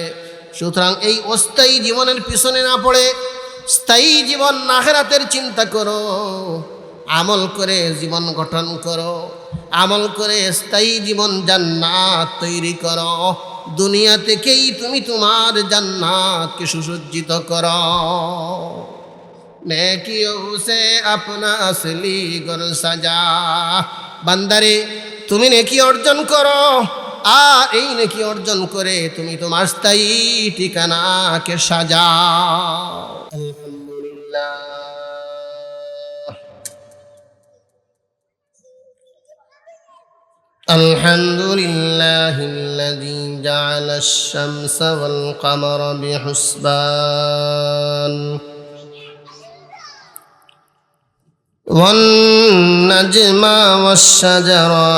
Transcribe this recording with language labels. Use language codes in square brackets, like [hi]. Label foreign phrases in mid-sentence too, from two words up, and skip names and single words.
[bn] সুতরাং এই অস্থায়ী জীবনের পিছনে না পড়ে স্থায়ী জীবন আখিরাতের চিন্তা করো, আমল করে জীবন গঠন করো। আমল করে স্থায়ী জীবন জান্নাত তৈরি করো। দুনিয়া থেকেই তুমি তোমার জান্নাতকে সুসজ্জিত করো। [hi] নেকিयों से अपना असली घर सजा। [bn] বান্দারে তুমি নেকি অর্জন করো, আর এই নেকি অর্জন করে তুমি তোমার স্থায়ী ঠিকানাকে সাজাও। [ar] আলহামদুলিল্লাহ। الحمد لله الذي جعل الشمس والقمر بحسبان والنجم والشجر